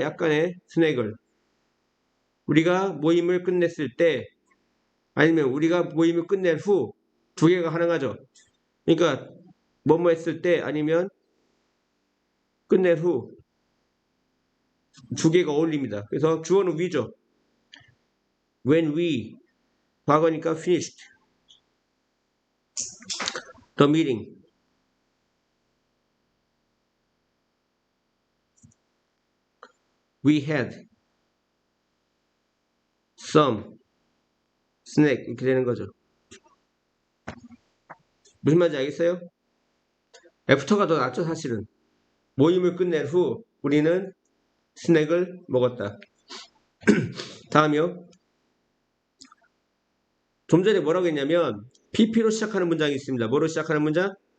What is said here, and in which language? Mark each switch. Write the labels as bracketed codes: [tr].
[ko] 약간의 스낵을. 우리가 모임을 끝냈을 때 아니면 우리가 모임을 끝낸 후 두 개가 가능하죠. 그러니까 뭐뭐 했을 때 아니면 끝낸 후 두 개가 어울립니다. 그래서 주어는 we죠. [en] When we [ko] 과거니까 [en] finished the meeting. We had some snack [ko] 이렇게 되는 거죠. 무슨 말인지 알겠어요? 애프터가 더 낫죠 사실은. 모임을 끝낸 후 우리는 스낵을 먹었다. 다음이요. 좀 전에 뭐라고 했냐면 PP로 시작하는 문장이 있습니다. 뭐로 시작하는 문장?